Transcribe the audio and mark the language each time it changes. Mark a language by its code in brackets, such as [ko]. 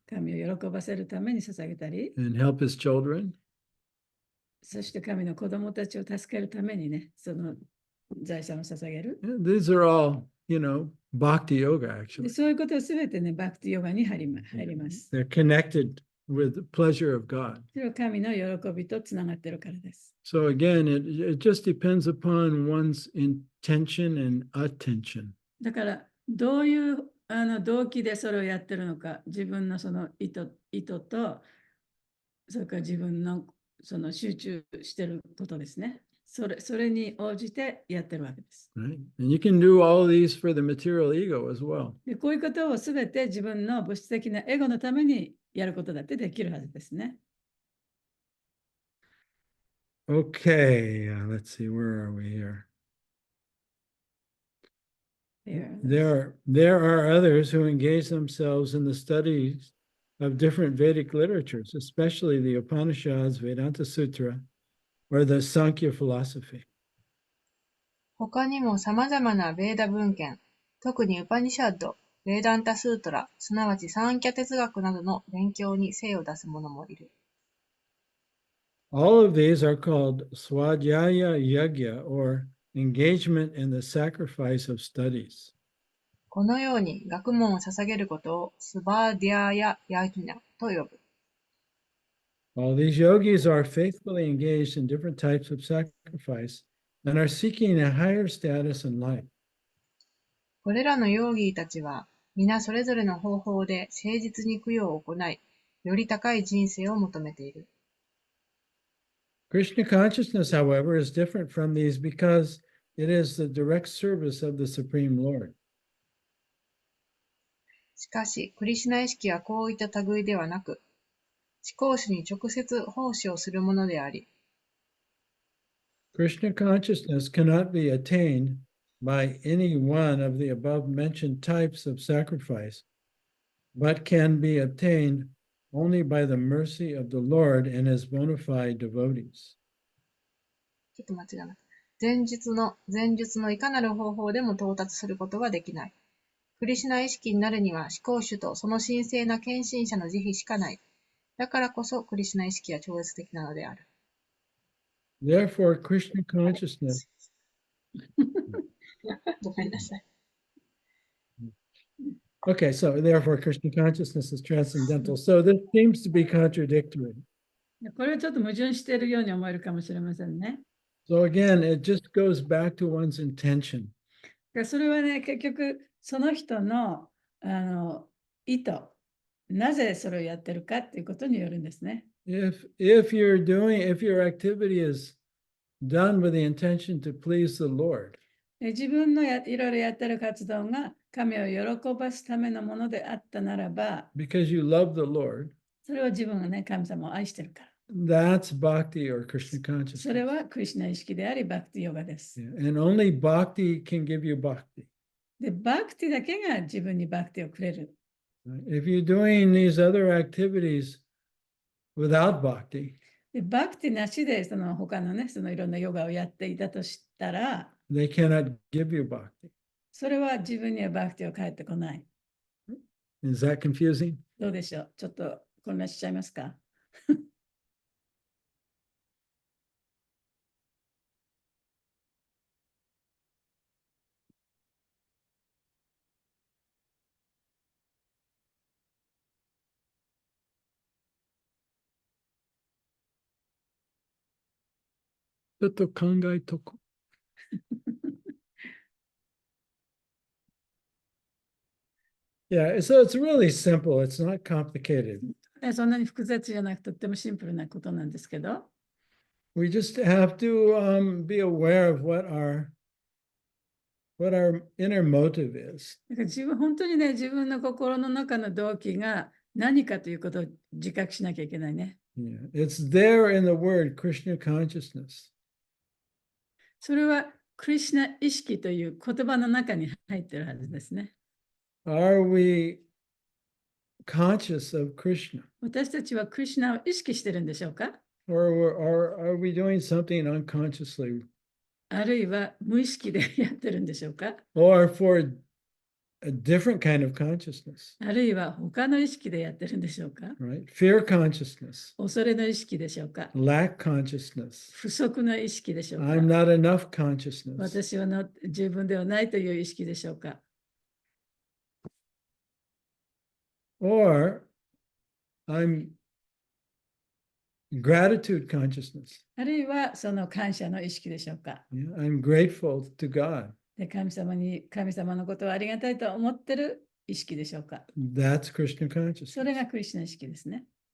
[ja] 神を喜ばせるために捧げたり、 [en] and help his children. [ja] そして神の子供たちを助けるためにね、その財産を捧げる。 [en] These are all, bhakti yoga, [ja] で [en] actually. [ja] そういうことはすべてね、バクティヨガに入ります。 [en] They're connected with the pleasure of God. [ja] それは神の喜びとつながっているからです。 [en] So again, it just depends upon one's intention and attention. [ja] だから、どういう動機でそれをやってるのか、自分のその意図と、それから自分のその集中していることですね。それに応じてやってるわけです。 [en] Right? And you can do all these for the material ego as well. [ja] でこういうことをすべて自分の物質的なエゴのためにやることだってできるはずですね。 [en] Okay, let's see, where are we here? There are others who engage themselves in the studies of different Vedic literatures, especially the Upanishads, Vedanta Sutra, or the Sankhya philosophy. [ja] 他にも様々なベーダ文献、特にウパニシャッド、ベーダンタスートラ、すなわちサンキャ哲学などの勉強に精を出す者もいる。 [en] All of these are called Swadhyaya Yagya, or engagement in the sacrifice of studies. [ja] このように学問を捧げることをスバーディアヤ・ヤギナと呼ぶ。 [en] All these yogis are faithfully engaged in different types of sacrifice and are seeking a higher status in life. [ja] これらのヨーギーたちは、皆それぞれの方法で誠実に供養を行い、より高い人生を求めている。 [en] Krishna consciousness, however, is different from these because it is the direct service of the Supreme Lord. [ja] しかし、クリシュナ意識はこういった類ではなく、思考主に直接奉仕をするものであり、 [en] Krishna consciousness cannot be attained by any one of the above mentioned types of sacrifice, but can be obtained only by the mercy of the Lord and his bona fide devotees. [ja] ちょっと間違えました。前述のいかなる方法でも到達することができない。クリシュナ意識になるには思考主とその神聖な献身者の慈悲しかない。だからこそクリシュナ意識は超越的なのである。 [en] Therefore, Krishna consciousness. [ja] ごめんなさい。 [en] Okay, so therefore, Krishna consciousness is transcendental. So this seems to be contradictory. [ja] これはちょっと矛盾しているように思えるかもしれませんね。 [en] So again, it just goes back to one's intention. [ja] それはね、結局、その人の、意図、なぜそれをやってるかっていうことによるんですね。 [en] If your activity is done with the intention to please the Lord, [ja] 自分のいろいろやってる活動が神を喜ばすためのものであったならば、 [en] because you love the Lord, [ja] それは自分がね、神様を愛してるから。 [en] that's bhakti or Krishna [ja] それ [en] consciousness. [ja] はクリシュナ意識であり、バクティヨガです。 [en] Yeah, and only bhakti can give you bhakti. [ja] で、バクティだけが自分にバクティをくれる。 [en] If you're doing these other activities without bhakti, [ja] で、バクティなしでその他のね、そのいろんなヨガをやっていたとしたら、 [en] they cannot give you bhakti. [ja] それは自分にはバクティを返ってこない。 [en] Is that confusing? [ja] どうでしょう、ちょっと混乱しちゃいますか？ちょっと考えとこう。 [en] Yeah, so it's really simple. It's not complicated. [ja] そんなに複雑じゃなくとってもシンプルなことなんですけど、 [en] We just have to be aware of what our inner motive is. [ja] だから本当にね、自分の心の中の動機が何かということを自覚しなきゃいけないね。 [en] Yeah, it's there in the word Krishna consciousness. [ja] それはクリシュナ意識という言葉の中に入ってるはずですね。 [en] Are we conscious of Krishna? [ja] 私たちはクリシュナを意識してるんでしょうか？ [en] Or are we doing something unconsciously? [ja] あるいは無意識でやってるんでしょうか？ [en] Or for a different kind of consciousness, [ja] あるいは他の意識でやってるんでしょうか？ [en] right? Fear consciousness, [ja] 恐れの意識でしょうか？ [en] lack consciousness, [ja] 不足の意識でしょう [en] I'm [ja] か？ [en] not enough consciousness. [ja] 私は十分ではないという意識でしょうか？ [en] Or I'm gratitude consciousness. [ja] あるいはその感謝の意識でしょうか？ [en] Yeah, I'm grateful to God. [ja] で神様のことをありがたいと思ってる意識でしょうか？ [en] That's Krishna [ja] それ [en] consciousness. [ja] がクリシュナ意識ですね。